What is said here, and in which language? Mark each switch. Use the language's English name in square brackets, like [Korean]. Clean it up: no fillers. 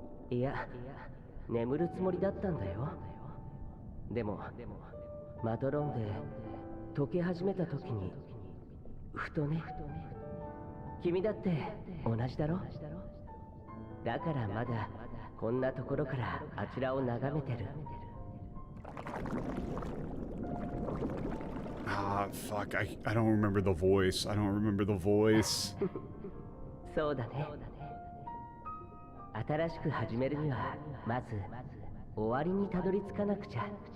[Japanese] いや、眠るつもりだったんだよ。でも、マドロンで溶け始めた時に、ふとね。君だって同じだろ？だからまだこんなところからあちらを眺めてる。 [English] Ah, fuck. I don't remember the voice. I don't remember the voice. [Japanese] そうだね。新しく始めるにはまず終わりにたどり着かなくちゃ。